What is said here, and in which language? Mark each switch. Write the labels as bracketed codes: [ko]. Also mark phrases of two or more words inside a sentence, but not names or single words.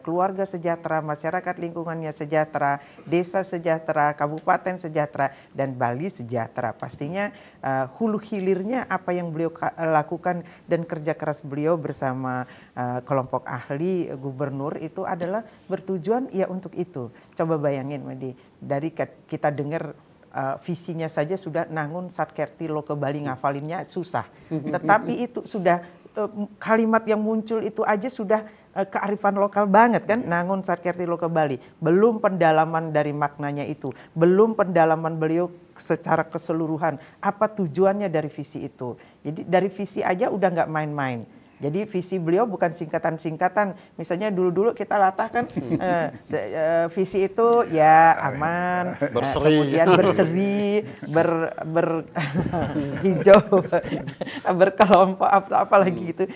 [id] Keluarga sejahtera, masyarakat lingkungannya sejahtera, desa sejahtera, kabupaten sejahtera, dan Bali sejahtera. Pastinya hulu hilirnya apa yang beliau lakukan dan kerja keras beliau bersama kelompok ahli gubernur itu adalah bertujuan ya untuk itu. Coba bayangin Madi, dari kita dengar visinya saja sudah nangun satkerti lo ke Bali ngafalinnya susah. Tetapi itu sudah kalimat yang muncul itu aja sudah kearifan lokal banget kan, nangun satkerti lo ke Bali. Belum pendalaman dari maknanya itu, belum pendalaman beliau secara keseluruhan apa tujuannya dari visi itu. Jadi dari visi aja udah nggak main-main. Jadi visi beliau bukan singkatan-singkatan. Misalnya dulu-dulu kita latahkan visi itu ya aman, kemudian berseri, hijau, berkelompok apalagi gitu.